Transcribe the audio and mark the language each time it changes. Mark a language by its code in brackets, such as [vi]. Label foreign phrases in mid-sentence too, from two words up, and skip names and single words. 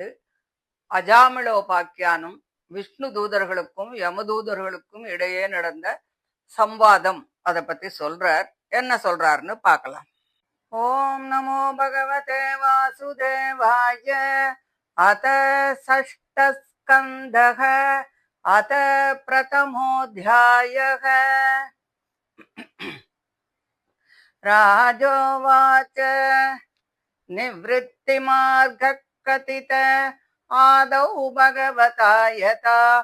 [ta] அஜாமிளோபாக்கியானும் விஷ்ணு தூதர்களுக்கும் யமதூதர்களுக்கும் இடையே நடந்த சம்வாதம் அதை பத்தி சொல்றார். என்ன சொல்றாருன்னு பார்க்கலாம். [sa] ओम् नमो भगवते वासुदेवाय. அத षष्ठस्कन्धः अथ प्रथमोऽध्यायः। राजोवाच निवृत्तिमार्गकथित आदौ भगवता यथा